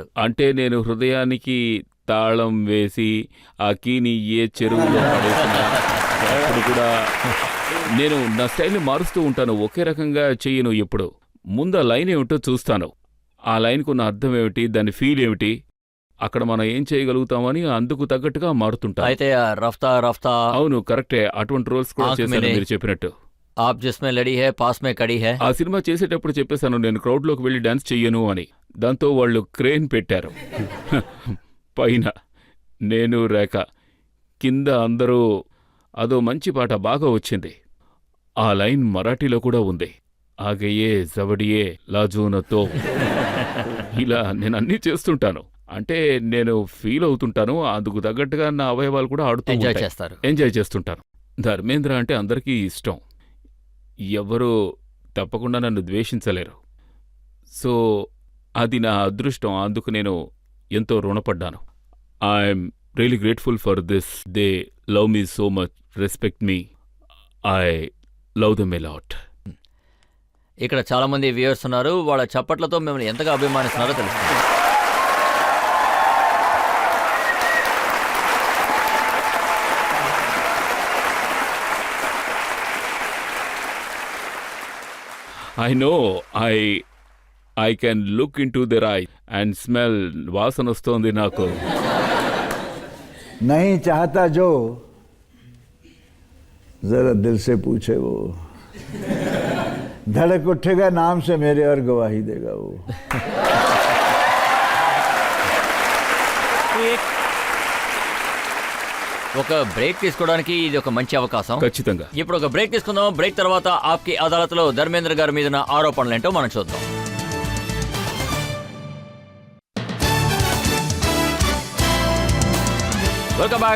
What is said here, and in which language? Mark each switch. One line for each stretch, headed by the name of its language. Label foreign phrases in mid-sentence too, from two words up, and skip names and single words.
Telugu: అంటే నేను హృదయానికి తాళం వేసి ఆ కీని ఏ చెరువులో పడేసినా అప్పుడు కూడా నేను నా స్టైల్ని మారుస్తూ ఉంటాను. ఒకే రకంగా చెయ్యను ఎప్పుడు. ముందు ఆ లైన్ ఏమిటో చూస్తాను. ఆ లైన్కున్న అర్థం ఏమిటి, దాని ఫీల్ ఏమిటి, అక్కడ మనం ఏం చేయగలుగుతామని అందుకు తగ్గట్టుగా మారుతుంటా. అయితే ఆ
Hindi: रफ़्ता रफ़्ता,
Telugu: అవును, కరెక్టే. అటువంటి రోల్స్ కూడా చేశాను మీరు చెప్పినట్టు.
Hindi: आप जिसमें लड़ी है पास में खड़ी है.
Telugu: ఆ సినిమా చేసేటప్పుడు చెప్పేశాను నేను క్రౌడ్లోకి వెళ్ళి డాన్స్ చెయ్యను అని. దాంతో వాళ్ళు క్రేన్ పెట్టారు పైన, నేను రేఖ, కింద అందరూ. అదో మంచి పాట, బాగా వచ్చింది. ఆ లైన్ మరాఠీలో కూడా ఉంది. ఆగయే జవడియే లాజూనతో. ఇలా నేను అన్నీ చేస్తుంటాను. అంటే నేను ఫీల్ అవుతుంటాను. అందుకు తగ్గట్టుగా నా అవయవాలు కూడా ఆడుతూ ఎంజాయ్ ఉంటాయి. చేస్తారు. ఎంజాయ్ చేస్తుంటాను. ధర్మేంద్ర అంటే అందరికీ ఇష్టం. ఎవ్వరూ తప్పకుండా నన్ను ద్వేషించలేరు. సో అది నా అదృష్టం. అందుకు నేను ఎంతో రుణపడ్డాను.
English: I'm really grateful for this. they love me so much, respect me. I love them a lot.
Telugu: ఇక్కడ చాలా మంది వ్యూయర్స్ ఉన్నారు, వాళ్ళ చప్పట్లతో మిమ్మల్ని ఎంతగా అభిమానిస్తున్నారో తెలుస్తుంది.
English: I know. I can look into their eye and smell.
Telugu: వాసన వస్తోంది నాకు.
Hindi: नहीं चाहता जो जरा दिल से पूछे वो, धड़क उठेगा नाम से मेरे और गवाही देगा वो.
Telugu: ఒక బ్రేక్ తీసుకోవడానికి ఇది ఒక మంచి అవకాశం. ఖచ్చితంగా. ఇప్పుడు ఒక బ్రేక్ తీసుకుందాం. బ్రేక్ తర్వాత ఆప్కి అదాలత్లో ధర్మేంద్ర గారి మీద ఆరోపణలేంటో మనం చూద్దాం. వెల్కమ్ బ్యాక్.